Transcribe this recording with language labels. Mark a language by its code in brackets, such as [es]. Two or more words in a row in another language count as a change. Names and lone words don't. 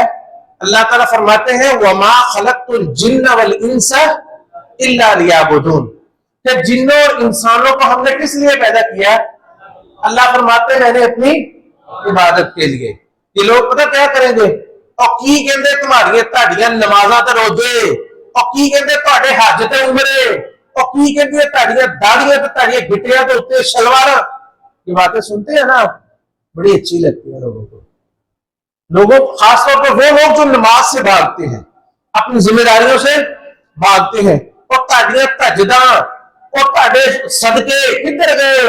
[ur] اللہ تعالیٰ فرماتے ہیں [ar] وَمَا خَلَقْتُ الْجِنَّ وَالْإِنسَ إِلَّا لِيَعْبُدُونَ، [ur] کہ جنوں اور انسانوں کو ہم نے کس لیے پیدا کیا؟ اللہ فرماتے ہیں میں نے اپنی عبادت کے لیے۔ یہ لوگ پتہ کیا کریں گے؟ [pa] اور کی کہندے تمہاری تہاڈیاں نمازاں تے روزے، اور کی کہندے تہاڈے حج تے عمرے، اور کی کہندے تہاڈیاں داڑھیاں تے تہاڈیاں گھٹیاں تے اوتے شلوار۔ [ur] یہ باتیں سنتے ہیں نا، بڑی اچھی لگتی ہیں لوگوں کو، خاص طور پر وہ لوگ جو نماز سے بھاگتے ہیں، اپنی ذمہ داریوں سے بھاگتے ہیں، [pa] اور تہاڈیاں تہجداں اور تہاڈے صدقے کدھر گئے؟